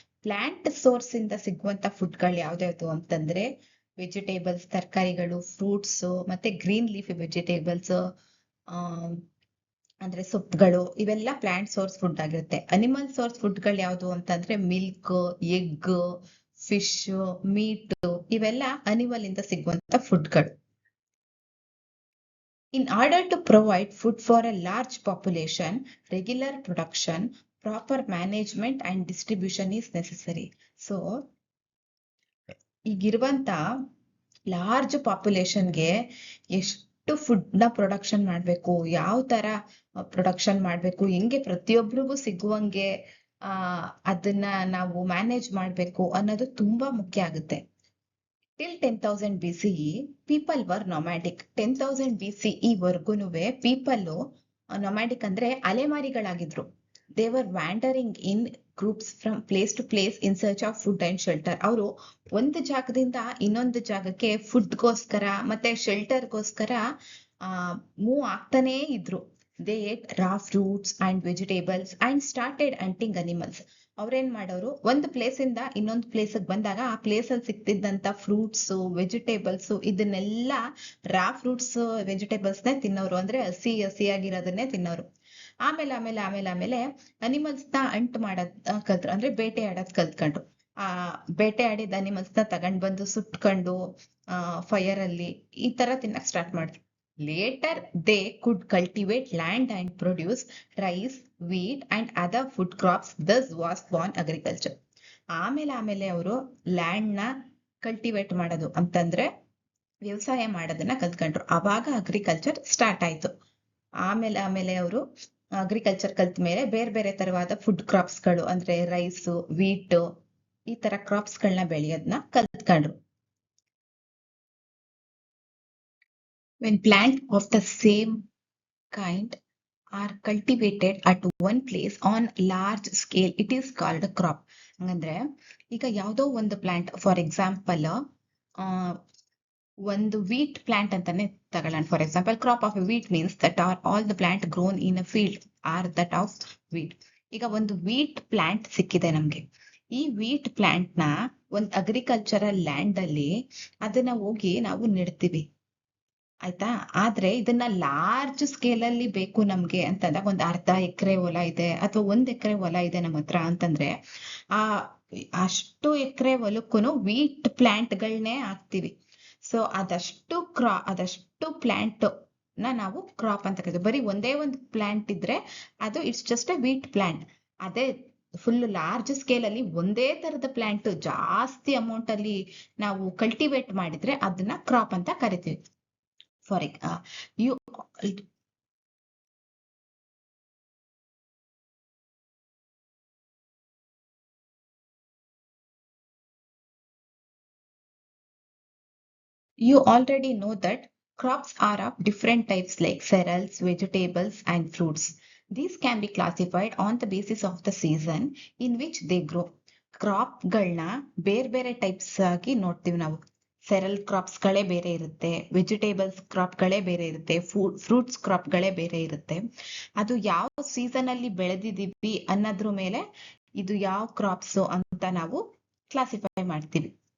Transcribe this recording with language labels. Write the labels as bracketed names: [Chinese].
[Kannada] Plant source ಇಂದ ಸಿಗುವಂತ food ಗಳು ಯಾವ್ದಾವ್ದು ಅಂತಂದ್ರೆ ವೆಜಿಟೇಬಲ್ಸ್, ತರಕಾರಿಗಳು, ಫ್ರೂಟ್ಸ್, ಮತ್ತೆ ಗ್ರೀನ್ ಲೀಫಿ ವೆಜಿಟೇಬಲ್ಸ್, ಅಂದ್ರೆ ಸೊಪ್ಪುಗಳು, ಇವೆಲ್ಲ ಪ್ಲಾಂಟ್ ಸೋರ್ಸ್ ಫುಡ್ ಆಗಿರುತ್ತೆ. ಅನಿಮಲ್ ಸೋರ್ಸ್ ಫುಡ್ ಗಳು ಯಾವ್ದು ಅಂತಂದ್ರೆ ಮಿಲ್ಕ್, ಎಗ್, ಫಿಶ್, ಮೀಟ್, ಇವೆಲ್ಲ ಅನಿಮಲ್ ಇಂದ ಸಿಗುವಂತ ಫುಡ್ಗಳು. [English] In order to provide food for a large population, regular production, proper management and distribution is necessary. [Kannada] So, ಈಗಿರುವಂತ large ಪಾಪ್ಯುಲೇಷನ್ಗೆ ಎಷ್ಟು ಫುಡ್ ನ production ಮಾಡ್ಬೇಕು, ಯಾವ ತರ ಪ್ರೊಡಕ್ಷನ್ ಮಾಡ್ಬೇಕು, ಹೆಂಗೆ ಪ್ರತಿಯೊಬ್ಬರಿಗೂ ಸಿಗುವಂಗೆ ಅದನ್ನ ನಾವು ಮ್ಯಾನೇಜ್ ಮಾಡ್ಬೇಕು ಅನ್ನೋದು ತುಂಬಾ ಮುಖ್ಯ ಆಗುತ್ತೆ. [English] Till 10,000 BCE, people were nomadic. [Kannada] 10,000 BCE ವರ್ಗುನುವೆ people nomadic ಅಂದ್ರೆ ಅಲೆಮಾರಿಗಳಾಗಿದ್ರು. [English] They were wandering in groups from place to place in search of food and shelter. [Kannada] ಅವರು ಒಂದು ಜಾಗದಿಂದ ಇನ್ನೊಂದು ಜಾಗಕ್ಕೆ ಫುಡ್ಗೋಸ್ಕರ ಮತ್ತೆ ಶೆಲ್ಟರ್ಗೋಸ್ಕರ ಮೂವ್ ಆಗ್ತಾನೇ ಇದ್ರು. [English] They ate raw fruits and vegetables and started hunting animals. [Kannada] ಅವ್ರೇನ್ ಮಾಡೋರು, ಒಂದು ಪ್ಲೇಸ್ ಇಂದ ಇನ್ನೊಂದು ಪ್ಲೇಸ್ ಬಂದಾಗ ಆ ಪ್ಲೇಸ್ ಅಲ್ಲಿ ಸಿಕ್ತಿದ್ದಂತ ಫ್ರೂಟ್ಸ್, ವೆಜಿಟೇಬಲ್ಸ್, ಇದನ್ನೆಲ್ಲ ರಾ ಫ್ರೂಟ್ಸ್, ವೆಜಿಟೇಬಲ್ಸ್ ನೇ ತಿನ್ನೋರು, ಅಂದ್ರೆ ಹಸಿಯಾಗಿರೋದನ್ನೇ ತಿನ್ನೋರು. ಆಮೇಲೆ ಅನಿಮಲ್ಸ್ ನ ಅಂಟ್ ಮಾಡೋದ್ ಕಲ್ತ್ರು, ಅಂದ್ರೆ ಬೇಟೆ ಆಡೋದ್ ಕಲ್ತ್ಕೊಂಡ್ರು. ಬೇಟೆ ಆಡಿದ ಅನಿಮಲ್ಸ್ ನ ತಗೊಂಡ್ ಬಂದು ಸುಟ್ಕೊಂಡು ಫೈರ್ ಅಲ್ಲಿ ಈ ತರ ತಿನ್ನಕ್ ಸ್ಟಾರ್ಟ್ ಮಾಡಿದ್ರು. [English] Later they could cultivate land and produce rice, wheat and other food crops. Thus was born agriculture. [Kannada] ಆಮೇಲೆ ಅವರು ಲ್ಯಾಂಡ್ ನ ಕಲ್ಟಿವೇಟ್ ಮಾಡೋದು ಅಂತಂದ್ರೆ ವ್ಯವಸಾಯ ಮಾಡೋದನ್ನ ಕಲ್ತ್ಕೊಂಡ್ರು. ಅವಾಗ ಅಗ್ರಿಕಲ್ಚರ್ ಸ್ಟಾರ್ಟ್ ಆಯ್ತು. ಆಮೇಲೆ ಅವರು ಅಗ್ರಿಕಲ್ಚರ್ ಕಲ್ತ ಮೇಲೆ ಬೇರೆ ಬೇರೆ ತರವಾದ ಫುಡ್ ಕ್ರಾಪ್ಸ್ ಗಳು, ಅಂದ್ರೆ ರೈಸ್, ವೀಟ್, ಈ ತರ ಕ್ರಾಪ್ಸ್ ಗಳನ್ನ ಬೆಳೆಯೋದನ್ನ ಕಲ್ತ್ಕೊಂಡ್ರು. [English] When plants of the same kind are cultivated at one place on large scale, it is called a crop. [Kannada] ಅಂದ್ರೆ ಈಗ ಯಾವುದೋ ಒಂದು ಪ್ಲಾಂಟ್, ಫಾರ್ ಎಕ್ಸಾಂಪಲ್ ಒಂದು ವೀಟ್ ಪ್ಲಾಂಟ್ ಅಂತಾನೆ ತಗೊಳ್ಳೋಣ. [English] For example, crop of wheat means that are all the plant grown in a field are that of wheat. [Kannada] ಈಗ ಒಂದು wheat plant ಸಿಕ್ಕಿದೆ ನಮ್ಗೆ. ಈ ವೀಟ್ ಪ್ಲಾಂಟ್ ನ ಒಂದು ಅಗ್ರಿಕಲ್ಚರಲ್ ಲ್ಯಾಂಡ್ ಅಲ್ಲಿ ಅದನ್ನ ಹೋಗಿ ನಾವು ನೆಡ್ತೀವಿ. ಆಯ್ತಾ. ಆದ್ರೆ ಇದನ್ನ ಲಾರ್ಜ್ ಸ್ಕೇಲ್ ಅಲ್ಲಿ ಬೇಕು ನಮ್ಗೆ ಅಂತಂದಾಗ ಒಂದ್ ಅರ್ಧ ಎಕರೆ ಹೊಲ ಇದೆ ಅಥವಾ 1 ಎಕರೆ ಹೊಲ ಇದೆ ನಮ್ಮ ಹತ್ರ ಅಂತಂದ್ರೆ ಆ ಅಷ್ಟು ಎಕರೆ ಹೊಲಕ್ಕೂನು ವೀಟ್ ಪ್ಲಾಂಟ್ ಗಳನ್ನೇ ಹಾಕ್ತಿವಿ. ಸೊ ಅದಷ್ಟು ಪ್ಲಾಂಟ್ ನಾವು ಕ್ರಾಪ್ ಅಂತ ಕರಿತೀವಿ. ಬರೀ ಒಂದೇ ಒಂದು ಪ್ಲಾಂಟ್ ಇದ್ರೆ ಅದು [English] It's just a wheat plant. [Kannada] ಅದೇ ಫುಲ್ ಲಾರ್ಜ್ ಸ್ಕೇಲ್ ಅಲ್ಲಿ ಒಂದೇ ತರದ ಪ್ಲಾಂಟ್ ಜಾಸ್ತಿ ಅಮೌಂಟ್ ಅಲ್ಲಿ ನಾವು ಕಲ್ಟಿವೇಟ್ ಮಾಡಿದ್ರೆ ಅದನ್ನ ಕ್ರಾಪ್ ಅಂತ ಕರಿತೀವಿ. [English] For you you already know that crops are of different types like cereals, vegetables, and fruits. These can be classified on the basis of the season in which they grow. [Kannada] ಕ್ರಾಪ್ಗಳನ್ನ ಬೇರೆ ಬೇರೆ types ಆಗಿ ನೋಡ್ತೀವಿ ನಾವು. ಸೆರಲ್ ಕ್ರಾಪ್ಸ್ಗಳೇ ಬೇರೆ ಇರುತ್ತೆ, vegetables ಕ್ರಾಪ್ಗಳೇ ಬೇರೆ ಇರುತ್ತೆ, fruits ಕ್ರಾಪ್ಗಳೇ ಬೇರೆ ಇರುತ್ತೆ. ಅದು ಯಾವ ಸೀಸನ್ ಅಲ್ಲಿ ಬೆಳೆದಿದೀವಿ ಅನ್ನೋದ್ರ ಮೇಲೆ ಇದು ಯಾವ ಕ್ರಾಪ್ಸ್ ಅಂತ ನಾವು ಕ್ಲಾಸಿಫೈ ಮಾಡ್ತೀವಿ.